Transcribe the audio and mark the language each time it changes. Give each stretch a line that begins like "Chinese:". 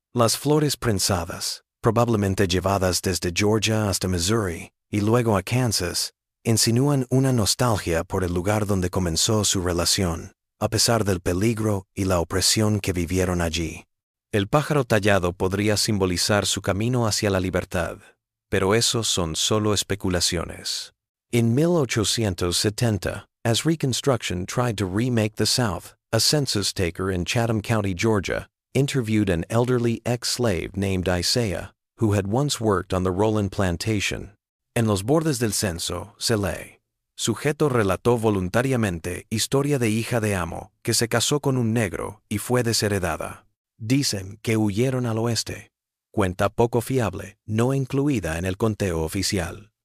Spanish: Las flores prensadas, probablemente llevadas desde Georgia hasta Missouri y luego a Kansas, insinúan una nostalgia por el lugar donde comenzó su relación, a pesar del peligro y la opresión que vivieron allí. El pájaro tallado podría simbolizar su camino hacia la libertad, pero esos son solo especulaciones. En 1870,
English: as Reconstruction tried to remake the South, a census taker in Chatham County, Georgia, interviewed an elderly ex-slave named Isaiah, who had once worked on the Roland plantation.
Spanish: En los bordes del censo se lee: sujeto relató voluntariamente historia de hija de amo que se casó con un negro y fue desheredada. Dicen que huyeron al oeste. Cuenta poco fiable, no incluida en el conteo oficial.